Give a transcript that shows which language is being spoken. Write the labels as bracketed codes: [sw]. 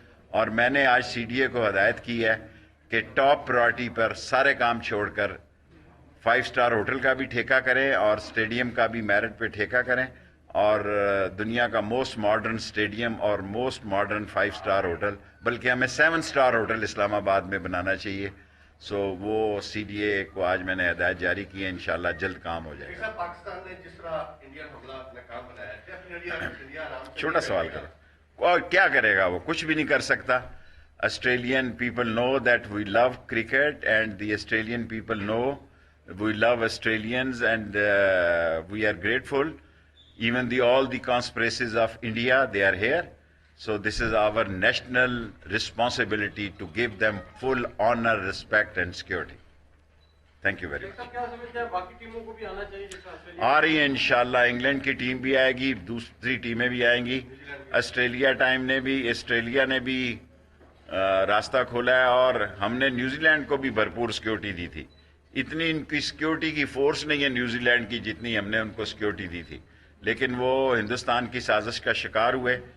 [ur] اور میں نے آج CDA کو ہدایت کی ہے کہ ٹاپ پرائرٹی پر سارے کام چھوڑ کر 5 اسٹار ہوٹل کا بھی ٹھیکہ کریں اور اسٹیڈیم کا بھی میرٹ پہ ٹھیکہ کریں، اور دنیا کا موسٹ ماڈرن اسٹیڈیم اور موسٹ ماڈرن 5 اسٹار ہوٹل، بلکہ ہمیں 7 اسٹار ہوٹل اسلام آباد میں بنانا چاہیے. سو وہ CDA کو آج میں نے ہدایت جاری کی ہے، انشاءاللہ جلد کام ہو جائے گا. پاکستان نے جس طرح انڈین حملہ اپنا کام بنایا، چھوٹا سوال کرو، اور کیا کرے گا وہ؟ کچھ بھی نہیں کر سکتا. [en] Australian people know that we love cricket, and the Australian people know we love Australians, and we are grateful. Even all the conspiracies of India, they are here. So this is our national responsibility to give them full honor, respect and security. Thank you very much. [ur] آ رہی ہیں انشاءاللہ. England کی team بھی آئے گی، دوسری ٹیمیں بھی آئیں گی. آسٹریلیا نے بھی راستہ کھولا ہے، اور ہم نے نیوزی لینڈ کو بھی بھرپور سیکیورٹی دی تھی. اتنی ان کی سیکیورٹی کی فورس نہیں ہے نیوزی لینڈ کی جتنی ہم نے ان کو سیکیورٹی دی تھی، لیکن وہ ہندوستان کی سازش کا شکار ہوئے.